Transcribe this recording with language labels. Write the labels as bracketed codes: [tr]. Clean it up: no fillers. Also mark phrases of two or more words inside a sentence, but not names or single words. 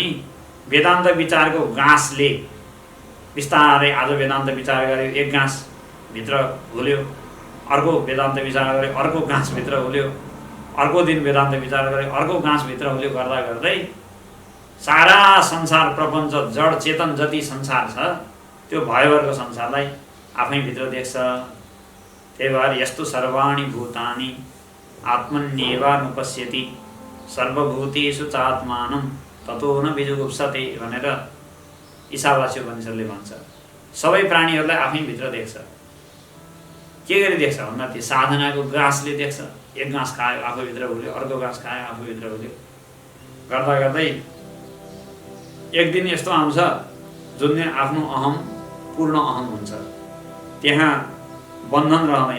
[ne] वेदान्त विचारको गाँसले बिस्तारै आज वेदान्त विचार गरे, एक गाँस भित्र हुल्यो, अर्को वेदान्त विचार गरे, अर्को गाँस भित्र हुल्यो, अर्को दिन वेदान्त विचार गरे, अर्को गाँस भित्र हुल्यो, गर्दा गर्दै सारा संसार प्रपञ्च जड चेतन जति संसार छ त्यो भयवर्ग संसारलाई आफै भित्र देख्छ। त्यही भएर यस्तो [sa] सर्वाणि भूतानि आत्मन्येवानुपश्यति सर्वभूतेषु चात्मानं ततो न बिजुगुप्सते [ne] भनेर ईशावास्य उपनिषदले भन्छ। सबै प्राणीहरूलाई आफै भित्र देख्छ। के गरी देख्छ भन्दा त्यो साधनाको गाँसले देख्छ। एक गाँस खायो आफूभित्र हुल्यो, अर्को गाँस खायो आफूभित्र हुल्यो, गर्दा गर्दै एक दिन यस्तो आउँछ जुन आफ्नो अहम पूर्ण अहम हुन्छ, त्यहाँ बन्धन रहँदैन।